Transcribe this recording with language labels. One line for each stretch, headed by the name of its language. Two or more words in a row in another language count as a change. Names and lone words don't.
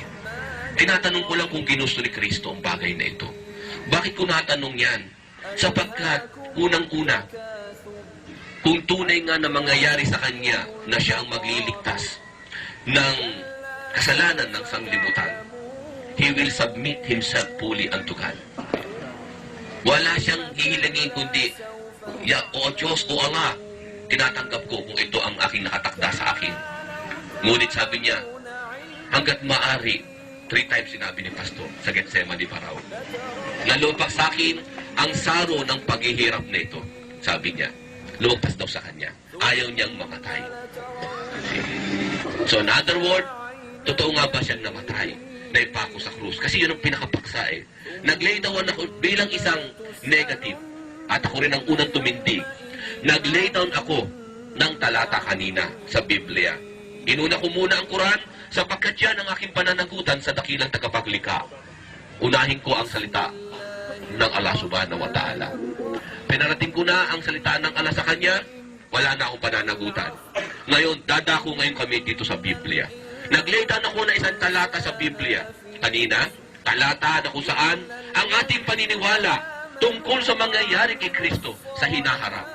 Filipino: Tinatanong ko lang kung ginusto ni Kristo ang bagay na ito. Bakit ko natanong yan? Sapagkat, unang-una, kung tunay nga na mangyayari sa Kanya na siya ang magliligtas ng kasalanan ng sanglibutan,
English: He will submit Himself fully unto God.
Filipino: Wala siyang hihilangin kundi, O Diyos, O Ama, tinatanggap ko kung ito ang aking nakatakda sa akin. Ngunit sabi niya, hanggat maaari,
English: 3 times
Filipino: sinabi ni Pastor sa Gethsemane pa raw, nalupak sa akin ang saro ng paghihirap na ito. Sabi niya, lumagpas daw sa kanya. Ayaw niyang mamatay.
English: So in other word,
Filipino: totoo nga ba siyang namatay? Naipako sa krus. Kasi yun ang pinakapaksa eh. Nag-
English: lay down
Filipino: ako bilang isang negative. At ako rin ang unang tumindig. Nag-
English: lay down
Filipino: ako ng talata kanina sa Biblia. Inuna ko muna ang Quran sapagkat yan ang aking pananagutan sa dakilang tagapaglikha. Unahin ko ang salita ng Allah
Arabic: سبحانه وتعالى.
Filipino: Pinarating ko na ang salita ng Allah sa kanya, wala na akong pananagutan. Ngayon, dadako ngayon kami dito sa Biblia. Nag-lay-down ako na isang talata sa Biblia. Kanina, talata na kung saan ang ating paniniwala tungkol sa mangyayari kay Kristo sa hinaharap.